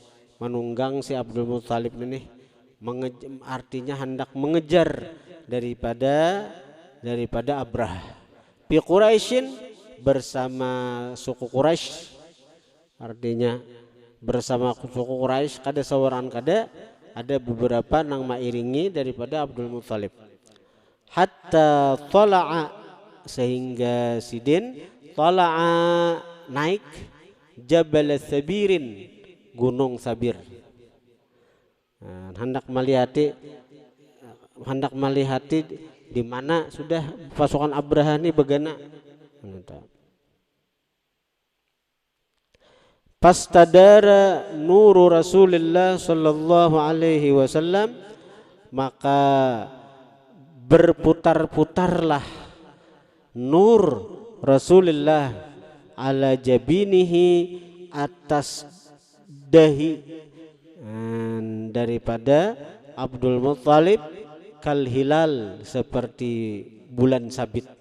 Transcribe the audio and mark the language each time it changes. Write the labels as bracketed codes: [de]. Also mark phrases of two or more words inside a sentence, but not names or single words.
[bjn] Menunggang si Abdul Muthalib ini, artinya hendak mengejar daripada Abraha. [ar] في قريش, [bjn] bersama suku Quraisy, artinya bersama suku Quraisy, kada seorang kada, ada beberapa nang mairingi daripada Abdul Muthalib. [ar] حتى طلع, [bjn] sehingga sidin tala'a, naik, Jabal Sabirin, Gunung Sabir. Hendak melihati di mana sudah pasukan Abraha ini begana. [ar] استدار نور رسول الله صلى الله عليه وسلم, [bjn] maka berputar-putarlah nur Rasulullah [ar] على جبينه, [bjn] atas dahi daripada Abdul Muthalib, [ar] كالهلال, [bjn] seperti bulan sabit.